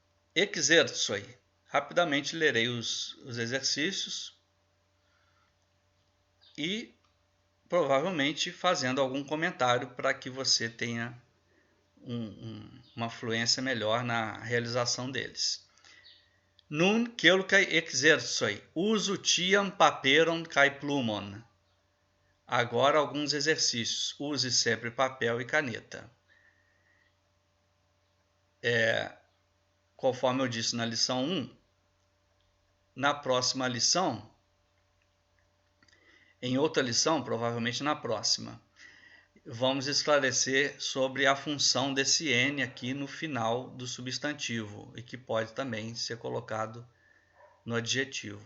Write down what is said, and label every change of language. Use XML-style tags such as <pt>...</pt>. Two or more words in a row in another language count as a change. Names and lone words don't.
<eo>Exerçoi.</eo> <pt>Rapidamente lerei os exercícios e provavelmente fazendo algum comentário para que você tenha uma fluência melhor na realização deles.</pt> <eo>Nun kelkaj exercoj, uzu tiam paperon kaj plumon.</eo> <pt>Agora alguns exercícios. Use sempre papel e caneta. Conforme eu disse na lição 1, na próxima lição, em outra lição, provavelmente na próxima, vamos esclarecer sobre a função desse N aqui no final do substantivo e que pode também ser colocado no adjetivo.</pt>